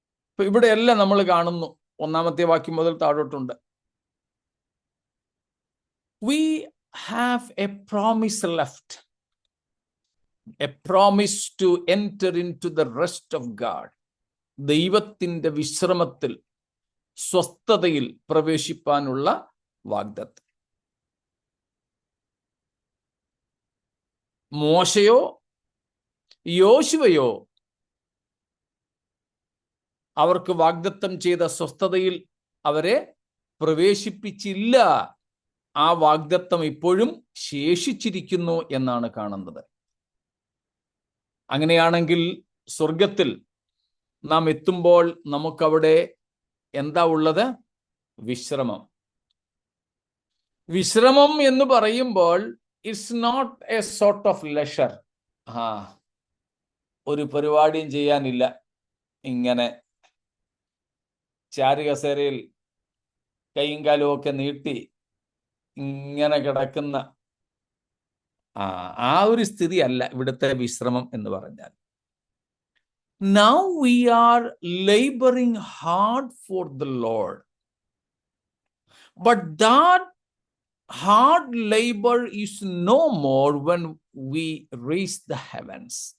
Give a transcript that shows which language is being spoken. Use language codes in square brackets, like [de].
[ml] ഇപ്പൊ ഇവിടെയെല്ലാം നമ്മൾ കാണുന്നു, 1-ാമത്തെ വാക്യം മുതൽ താഴോട്ടുണ്ട്. [en] We have a promise left, a promise to enter into the rest of God. [ml] ദൈവത്തിന്റെ വിശ്രമത്തിൽ, സ്വസ്ഥതയിൽ പ്രവേശിപ്പാനുള്ള വാഗ്ദത്തം. മോശയോ യോശുവയോ അവർക്ക് വാഗ്ദത്തം ചെയ്ത സ്വസ്ഥതയിൽ അവരെ പ്രവേശിപ്പിച്ചില്ല. ആ വാഗ്ദത്തം ഇപ്പോഴും ശേഷിച്ചിരിക്കുന്നു എന്നാണ് കാണുന്നത്. അങ്ങനെയാണെങ്കിൽ സ്വർഗത്തിൽ നാം എത്തുമ്പോൾ നമുക്കവിടെ എന്താ ഉള്ളത്? വിശ്രമം. വിശ്രമം എന്ന് പറയുമ്പോൾ [en] It's not a sort of leisure. [ml] ഒരു പരിപാടിയും ചെയ്യാനില്ല, ഇങ്ങനെ ചാരുകസേരയിൽ കൈയും കാലും ഒക്കെ നീട്ടി ഇങ്ങനെ കിടക്കുന്ന ആ ഒരു സ്ഥിതി അല്ല ഇവിടുത്തെ വിശ്രമം എന്ന് പറഞ്ഞാൽ. [en] Now we are laboring hard for the Lord, but that hard labor is no more when we reach the heavens.